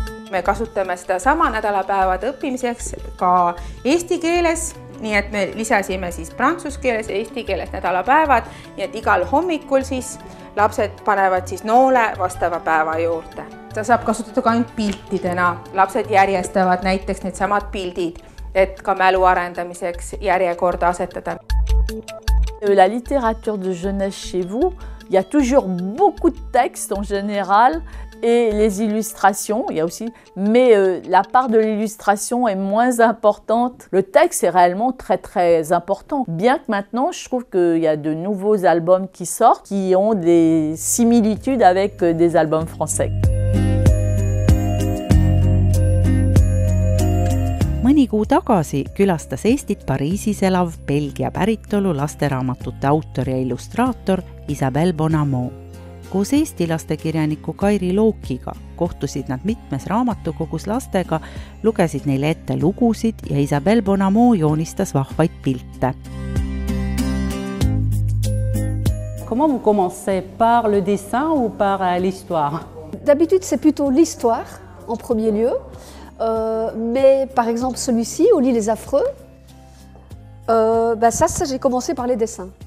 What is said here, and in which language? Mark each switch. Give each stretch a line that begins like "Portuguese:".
Estonian: Me kasutame seda sama nädalapäevade õppimiseks ka eesti keeles, nii et me lisasime siis prantsuse keeles ja eesti keeles nädalapäevad, nii et igal hommikul siis lapsed panevad siis noole vastava päeva juurde. Ta saab kasutada ka ainult piltidena. Lapsed järjestavad näiteks need samad pildid, et ka mälu arendamiseks järjekorda asetada.
French: La littérature de jeunesse chez vous, il y a toujours beaucoup de textes en général et les illustrations, il y a aussi, mais la part de l'illustration est moins importante. Le texte est réellement très très important. Bien que maintenant, je trouve qu'il y a de nouveaux albums qui sortent qui ont des similitudes avec des albums français.
Estonian: Mõni kuu tagasi külastas Eestit Pariisis elav Belgia päritolu lasteraamatute autor ja illustraator Isabelle Bonamont. Koos Eesti lastekirjaniku Kairi Lookiga kohtusid nad mitmes raamatukogus lastega, lugesid neile ette lugusid ja Isabelle Bonamont joonistas vahvaid pilte.
French: Comment vous commencez? Par le dessin ou par l'histoire? D'habitude, c'est plutôt l'histoire en premier lieu. Mais par exemple celui-ci, Oli les Affreux, ça j'ai commencé par les dessins.